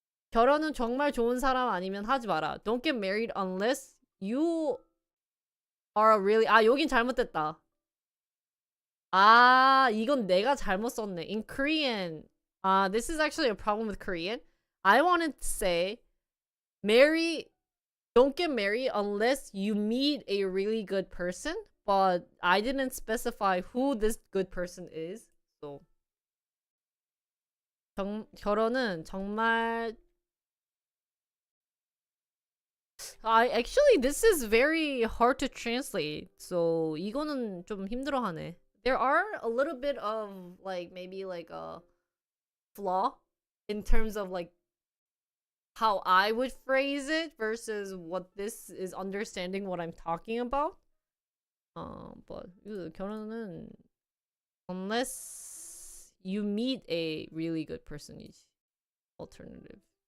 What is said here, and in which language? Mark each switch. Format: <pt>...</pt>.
<ko>결혼은 정말 좋은 사람 아니면 하지 마라.</ko> <en>Don't get married unless you are really</en> <ko>여긴 잘못됐다. 이건 내가 잘못 썼네.</ko> <en>In Korean, this is actually a problem with Korean. I wanted to say, don't get married unless you meet a really good person. but I didn't specify who this good person is. So</en> <ko>결혼은 정말</ko> <en>actually this is very hard to translate.</en> <ko>So 이거는 좀 힘들어하네.</ko> <en>There are a little bit of like maybe like a flaw in terms of like how I would phrase it versus what this is understanding what I'm talking about. But 결혼은 unless you meet a really good person is alternative.</en>